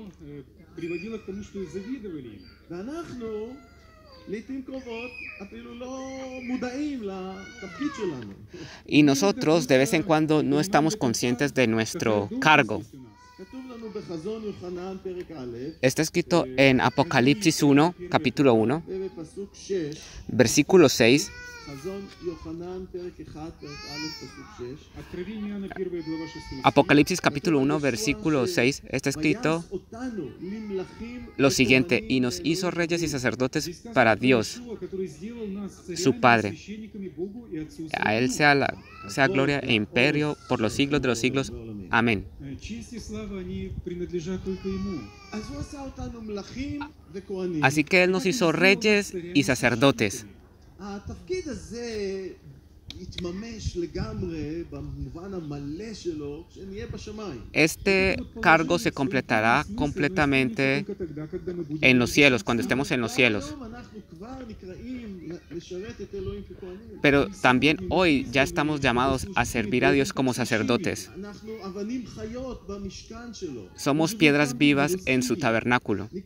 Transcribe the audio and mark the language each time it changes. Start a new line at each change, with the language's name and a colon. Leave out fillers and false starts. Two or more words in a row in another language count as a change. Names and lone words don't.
Spanish: Y nosotros de vez en cuando no estamos conscientes de nuestro cargo. Está escrito en Apocalipsis 1, capítulo 1, versículo 6.
Russian: Откровение Иоанна, 1 глава, 6 стих.
Spanish: Apocalipsis capítulo 1, versículo 6, está escrito lo siguiente: y nos hizo reyes y sacerdotes para Dios, su Padre. A Él sea gloria e imperio por los siglos de los siglos. Amén.
Russian: Честь и слава, они принадлежат только Ему.
Spanish: Así que Él nos hizo reyes y sacerdotes.
Hebrew: התפקיד הזה יתממש לגמרי במובן המלא שלו כשנהיה בשמיים.
Spanish: Este cargo se completará completamente en los cielos, cuando estemos en los cielos. Pero también hoy ya estamos llamados a servir a Dios como sacerdotes. Somos piedras vivas en su tabernáculo.